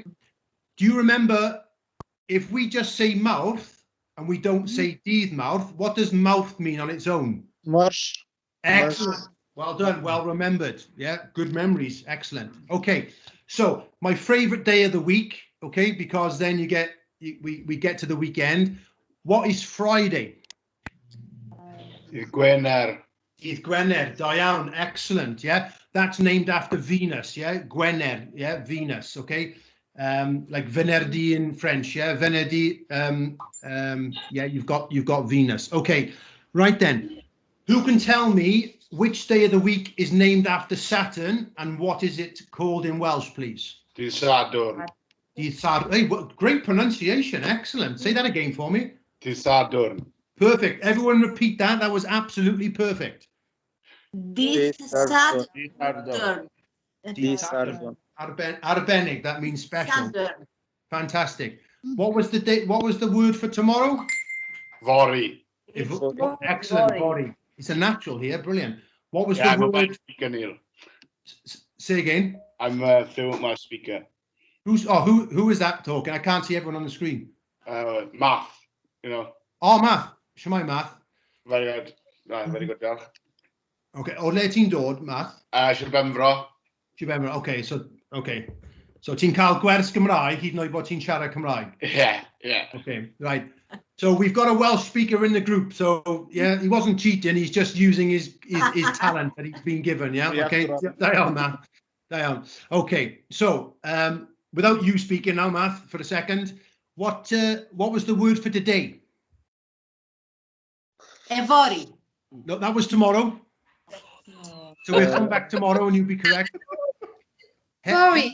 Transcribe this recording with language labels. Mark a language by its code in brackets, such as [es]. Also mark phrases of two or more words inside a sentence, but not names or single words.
[en] Do you remember, if we just say mouth and we don't say [cy] dydd Mawrth, [en] what does mouth mean on its own? Marsh. Excellent. Well done. Well remembered. Yeah. Good memories. Excellent. Okay. So my favorite day of the week. Okay. Because then we get to the weekend. What is Friday? [cy] Gwener. Dydd Gwener. Da iawn. [en] Excellent. Yeah. That's named after Venus. Yeah. Gwener. Yeah. Venus. Okay. Like Venerdi in French. Yeah. Venerdi. Yeah. You've got Venus. Okay. Right then. Who can tell me which day of the week is named after Saturn and what is it called in Welsh, please? [cy] Dydd Sadwrn. Dydd Sadwrn. [en] Hey, great pronunciation. Excellent. Say that again for me. [cy] Dydd Sadwrn. [en] Perfect. Everyone repeat that. That was absolutely perfect. [cy] Dydd Sadwrn. Arbennig. [en] That means special. [cy] Sadwrn. [en] Fantastic. What was the date? What was the word for tomorrow? [cy] Fori. [en] Excellent. Body. It's a natural here. Brilliant. What was the word? Speaker, Neil. Say again. I'm through my speaker. Who is that talking? I can't see everyone on the screen. Math, you know. Oh, math. Shemai math. Very good. Very good, [cy] diolch. Okay. O le ti'n dod, math? Sir Benfro. [en] Okay, so [cy] ti'n cael gwers Gymraeg hyd yn oed bod ti'n siarad Cymraeg? [en] Yeah. Okay, right. So we've got a Welsh speaker in the group. So yeah, he wasn't cheating. He's just using his talent that he's been given. Yeah. [cy] Okay. Da iawn, Matt. Da iawn. [en] Okay. So without you speaking now, Matt, for a second, what was the word for today? [cy] Ivori. [en] No, that was tomorrow. So we'll come back tomorrow and you'll be correct. Sorry.